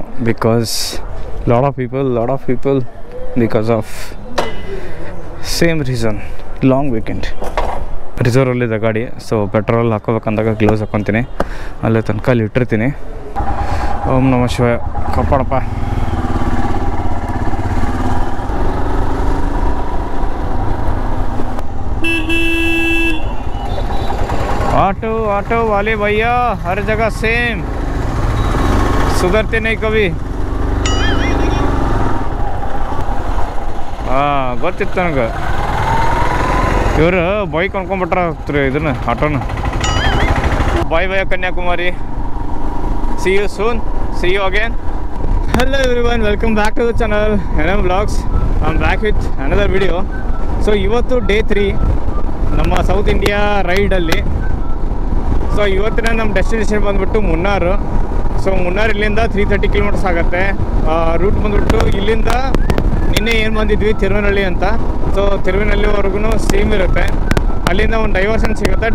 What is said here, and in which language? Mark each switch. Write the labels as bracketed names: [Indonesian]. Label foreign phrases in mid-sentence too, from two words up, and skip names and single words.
[English] because lot of people because of same reason, long weekend. [Kannada] ರಿಸರ್ವಲ್ಲಿದೆ ಗಾಡಿ. ಸೊ ಪೆಟ್ರೋಲ್ ಹಾಕೋಬೇಕಂದಾಗ ಗ್ಲೌಸ್ ಹಾಕ್ಕೊತೀನಿ. ಅಲ್ಲೇ ತನಕ ಅಲ್ಲಿ ಇಟ್ಟಿರ್ತೀನಿ. ಓಂ ನಮಃ ಶಿವಾಯ ಕಾಪಾಡಪ್ಪ. [Hindi] ऑटो ऑटो वाले भैया हर जगह सेम, सुधरते नहीं कभी. [Kannada] ಹಾಂ ಗೊತ್ತಿತ್ತು ನನಗೆ. ಇವರು ಬೈಕ್ ಅನ್ಕೊಂಡ್ಬಿಟ್ರೆ ಹೋಗ್ತಾರೆ ಇದನ್ನು ಆಟೋನ. [English] bye bye [Kannada] ಕನ್ಯಾಕುಮಾರಿ. [English] see you soon, see you again. hello everyone, welcome back to the channel NM Vlogs. I'm back with another video. [Kannada] ಸೊ ಇವತ್ತು ಡೇ 3 ನಮ್ಮ ಸೌತ್ ಇಂಡಿಯಾ ರೈಡಲ್ಲಿ. ಸೊ ಇವತ್ತಿನ ನಮ್ಮ ಡೆಸ್ಟಿನೇಷನ್ ಬಂದುಬಿಟ್ಟು ಮುನ್ನಾರು. ಸೊ ಮುನ್ನಾರು ಇಲ್ಲಿಂದ 330 kilometers ಆಗುತ್ತೆ. ರೂಟ್ ಬಂದುಬಿಟ್ಟು ಇಲ್ಲಿಂದ ನಿನ್ನೆ ಏನು ಬಂದಿದ್ವಿ ತಿರುವನಹಳ್ಳಿ ಅಂತ. ಸೊ ತಿರುವನಹಳ್ಳಿವರೆಗೂ ಸೇಮ್ ಇರುತ್ತೆ. ಅಲ್ಲಿಂದ ಒಂದು ಡೈವರ್ಷನ್ ಸಿಗುತ್ತೆ.